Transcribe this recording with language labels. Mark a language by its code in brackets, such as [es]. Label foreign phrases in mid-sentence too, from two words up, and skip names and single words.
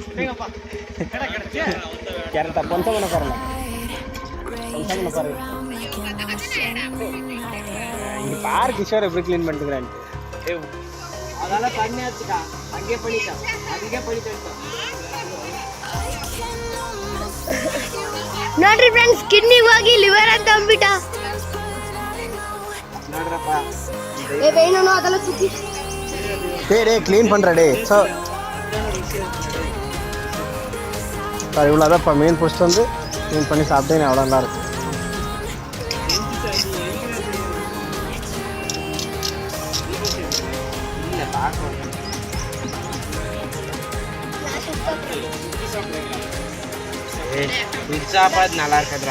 [ta] கரெக்டா கொஞ்சம் பண்ண பாருங்க. கொஞ்சம் பாருங்க. இங்க பாரு கிஷோர் எப்படி கிளீன் பண்ணிட்டுக்கிறான். அதெல்லாம் பண்ணியாச்சுக்கா, அங்கே பண்ணிட்டேன், அங்கே பண்ணிட்டேன். [kn] ನೋಡ್ರಿ ಫ್ರೆಂಡ್ಸ್, ಕಿಡ್ನಿಗೆ ಹೋಗಿ ಲಿವರ್ ಅಂತ ಅಂದ್ಬಿಟ್ಟ. ನೋಡ್ರಪ್ಪ, ಬೇನೋ ಅದೆಲ್ಲ ಸುತ್ತಿ [ta] டே க்ளீன் பண்ணுற டே. ஸோ சார் இவ்வளோதான்ப்பா மீன் பிடிச்சிட்டு வந்து க்ளீன் பண்ணி சாப்பிட்டேன். அவ்வளோ நல்லா இருக்கும். சாப்பாடு நல்லா இருக்குதுடா.